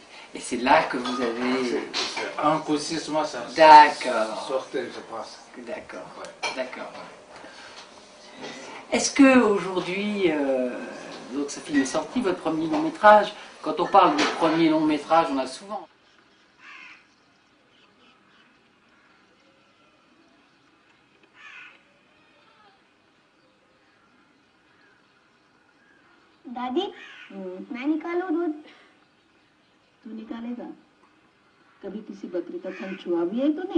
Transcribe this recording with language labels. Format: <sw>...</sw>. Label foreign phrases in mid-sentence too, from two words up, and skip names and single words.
<fr>Et c'est là que vous avez. Inconsciemment, ça D'accord. sortait, je pense. D'accord. Ouais. D'accord. Est-ce que aujourd'hui, donc ce film est sorti, votre premier long métrage, quand on parle de premier long métrage, on a souvent.</fr> <hi>दादी मैं निकालूं दूध? तू निकालेगा? कभी किसी बकरी का थन छुआ भी है तूने?</hi>